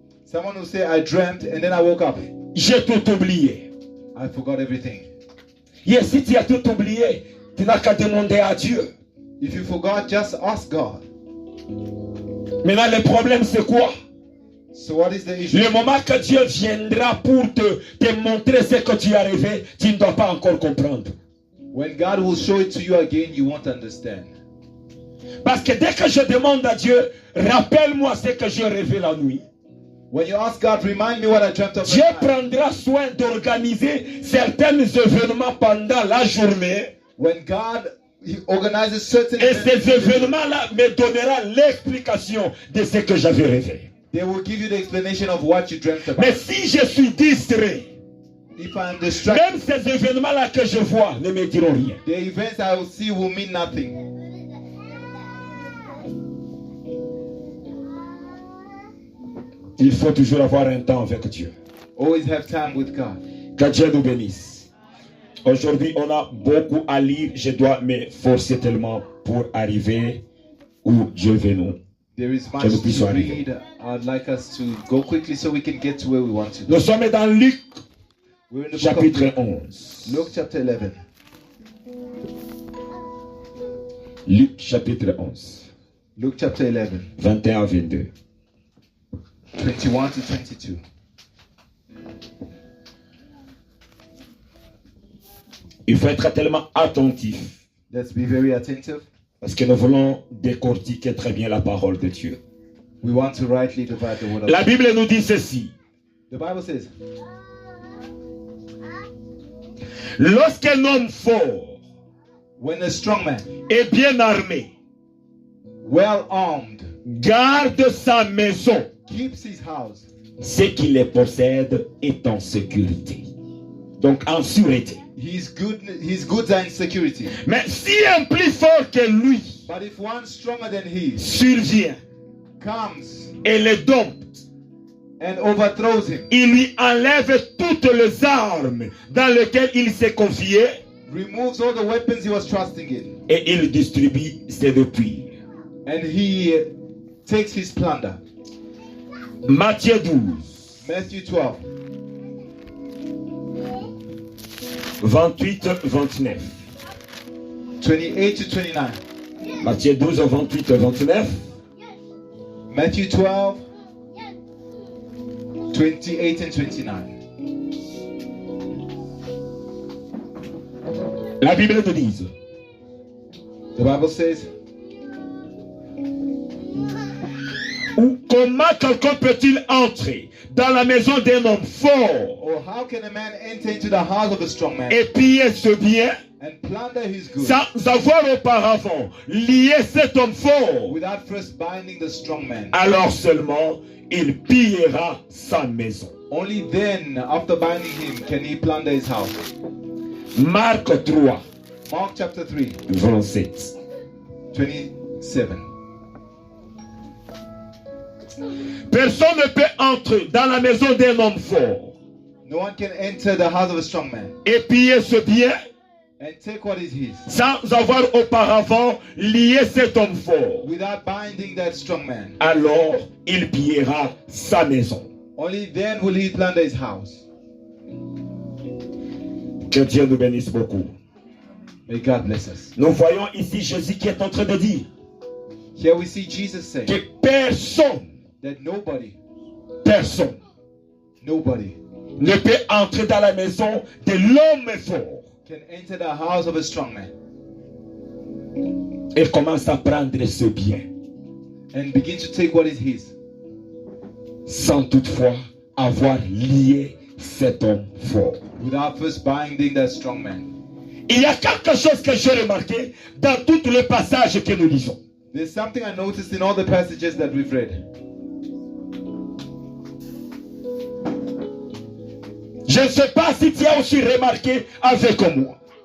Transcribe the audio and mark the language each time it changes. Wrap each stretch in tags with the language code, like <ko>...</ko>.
<en>Someone will say, I dreamt and then I woke up.</en> <fr>J'ai tout oublié.</fr> <en>I forgot everything.</en> <fr>Et si tu as tout oublié, tu n'as qu'à demander à Dieu.</fr> <en>If you forgot, just ask God.</en> <fr>Maintenant, le problème, c'est quoi?</fr> <en>So what is the issue?</en> <fr>Le moment que Dieu viendra pour te montrer ce que tu as rêvé, tu ne dois pas encore comprendre.</fr> <en>When God will show it to you again, you won't understand.</en> <fr>Parce que dès que je demande à Dieu, rappelle-moi ce que j'ai rêvé la nuit.</fr> <en>When you ask God, remind me what I dreamt of</en> <fr>Dieu</fr> <en>last night.</en> <fr>prendra soin d'organiser certains événements pendant la journée.</fr> <en>When God He organizes certain</en> <fr>Et</fr> <en>events,</en> <fr>ces événements-là me donneront l'explication de ce que j'avais rêvé.</fr> <en>they will give you the explanation of what you dreamt about.</en> <fr>Mais si je suis distrait,</fr> <en>If I am distracted,</en> <fr>même ces événements-là que je vois ne me diront rien.</fr> <en>the events I will see will mean nothing.</en> <fr>Il faut toujours avoir un temps avec Dieu.</fr> <en>Always have time with God.</en> <fr>Que Dieu nous bénisse. Aujourd'hui, on a beaucoup à lire. Je dois me forcer tellement pour arriver où Dieu veut nous.</fr> <en>There is much</en> <fr>Que nous puissions</fr> <en>to</en> <fr>arriver.</fr> <en>read. I'd like us to go quickly so we can get to where we want to.</en> <fr>Nous sommes dans Luc,</fr> <en>We're in the book</en> <fr>chapitre</fr> <en>of</en> <fr>11.</fr> <en>Luke chapter 11.</en> <fr>Luc, chapitre 11.</fr> <en>Luke chapter 11,</en> <fr>21 à 22.</fr> <en>21 to 22.</en> <fr>Il faut être tellement attentif</fr> <en>Let's be very attentive.</en> <fr>parce que nous voulons décortiquer très bien la parole de Dieu.</fr> <en>We want to rightly divide the word of</en> <fr>La</fr> <en>God.</en> <fr>Bible nous dit ceci.</fr> <en>The Bible says,</en> <fr>Lorsqu'un homme fort</fr> <en>when a strong man,</en> <fr>et bien armé</fr> <en>well armed,</en> <fr>garde sa maison,</fr> <en>keeps his house,</en> <fr>ce qu'il les possède est en sécurité. Donc en sûreté.</fr> <en>his goods are in security.</en> <fr>Mais si un plus fort que lui</fr> <en>But if one stronger than he</en> <fr>survient</fr> <en>comes</en> <fr>et le dompte,</fr> <en>and overthrows him,</en> <fr>il lui enlève toutes les armes dans lesquelles il s'est confié</fr> <en>removes all the weapons he was trusting in,</en> <fr>et il distribue ses dépouilles.</fr> <en>and he takes his plunder.</en> <fr>Matthieu 12,</fr> <en>Matthew 12,</en> <fr>28, 29.</fr> <en>28 to 29.</en> <fr>Matthieu 12, 28, 29.</fr> <en>Matthew 12, 28 and 29.</en> <fr>La Bible nous dit,</fr> <en>The Bible says,</en> <fr>ou comment quelqu'un peut-il entrer dans la maison d'un homme fort</fr> <en>or how can a man enter into the house of a strong man</en> <fr>et piller ce bien</fr> <en>and plunder his goods</en> <fr>sans avoir auparavant lié cet homme fort?</fr> <en>without first binding the strong man?</en> <fr>Alors seulement il pillera sa maison.</fr> <en>Only then, after binding him, can he plunder his house.</en> <fr>Marc 3,</fr> <en>Mark chapter 3,</en> <fr>27.</fr> <en>27.</en> <fr>Personne ne peut entrer dans la maison d'un homme fort</fr> <en>No one can enter the house of a strong man</en> <fr>et piller ce bien</fr> <en>and take what is his</en> <fr>sans avoir auparavant lié cet homme fort.</fr> <en>without binding that strong man.</en> <fr>Alors il pillera sa maison.</fr> <en>Only then will he plunder his house.</en> <fr>Que Dieu nous bénisse beaucoup.</fr> <en>May God bless us.</en> <fr>Nous voyons ici Jésus qui est en train de dire</fr> <en>Here we see Jesus say</en> <fr>que personne</fr> <en>that nobody</en> <fr>ne peut entrer dans la maison de l'homme fort</fr> <en>can enter the house of a strong man</en> <fr>et commence à prendre ce bien</fr> <en>and begin to take what is his</en> <fr>sans toutefois avoir lié cet homme fort.</fr> <en>without first binding that strong man.</en> <fr>Il y a quelque chose que j'ai remarqué dans tous les passages que nous lisons.</fr> <en>There's something I noticed in all the passages that we've read.</en> <fr>Je ne sais pas si tu as aussi remarqué avec moi.</fr>